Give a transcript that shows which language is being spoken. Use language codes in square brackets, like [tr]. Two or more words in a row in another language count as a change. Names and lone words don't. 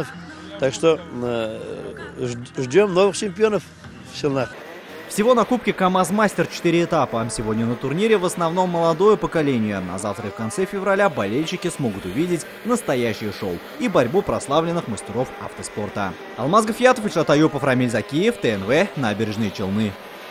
[ru] Так что ждем новых чемпионов в Челнах. Всего на Кубке КамАЗ-Мастер 4 этапа. Сегодня на турнире в основном молодое поколение. А завтра и в конце февраля болельщики смогут увидеть настоящее шоу и борьбу прославленных мастеров автоспорта. Алмаз Гафиятов, Ильшат Аюпов, Рамиль Закиев, ТНВ, Набережные Челны.